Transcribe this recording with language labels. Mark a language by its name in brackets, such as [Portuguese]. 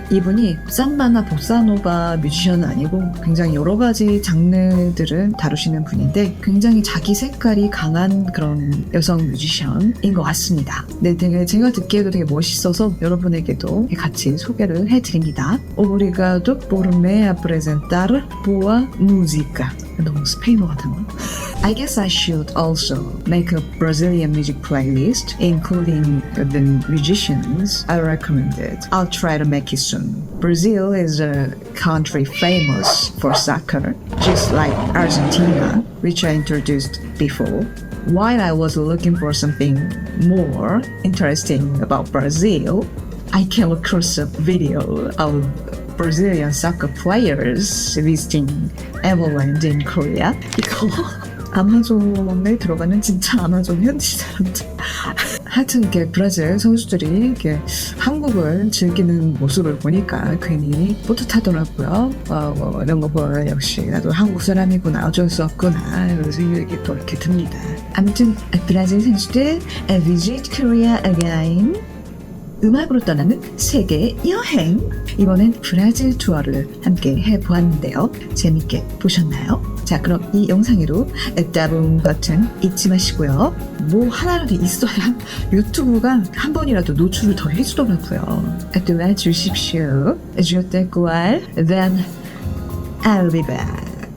[Korean] 이분이 삼바나 보사노바 뮤지션은 아니고 굉장히 여러 가지 장르들을 다루시는 분인데 굉장히 자기 색깔이 강한 그런 여성 뮤지션인 것 같습니다. 네, 되게 제가 듣기에도 되게 멋있어서 여러분에게도 같이 소개를 해드립니다. [Portuguese] Obrigado por me apresentar boa música. [Korean] 너무 스페인어 같은 거. [English] I guess I should also make a Brazilian music playlist, including the musicians I recommended. I'll try to make it soon. Brazil is a country famous for soccer, just like Argentina, which I introduced before. While I was looking for something more interesting about Brazil, I came across a video of Brazilian soccer players visiting Everland in Korea. [Korean] 이거 아마존에 들어가는 진짜 아마존 현지 사람들. 하여튼 이렇게 브라질 선수들이 이렇게 한국을 즐기는 모습을 보니까 괜히 뿌듯하더라고요. 이런 거 보면 역시 나도 한국 사람이구나, 어쩔 수 없구나 이런 생각이 또 이렇게 듭니다. 아무튼 브라질 선수들 [English] visit Korea again. [Korean] 음악으로 떠나는 세계 여행. 이번엔 브라질 투어를 함께 해보았는데요. 재밌게 보셨나요? 자, 그럼 이 영상에도 따봉 버튼 잊지 마시고요. 뭐 하나라도 있어야 유튜브가 한 번이라도 노출을 더 해주더라고요. 도와주십시오. [French] Je te crois, [English] then I'll be back.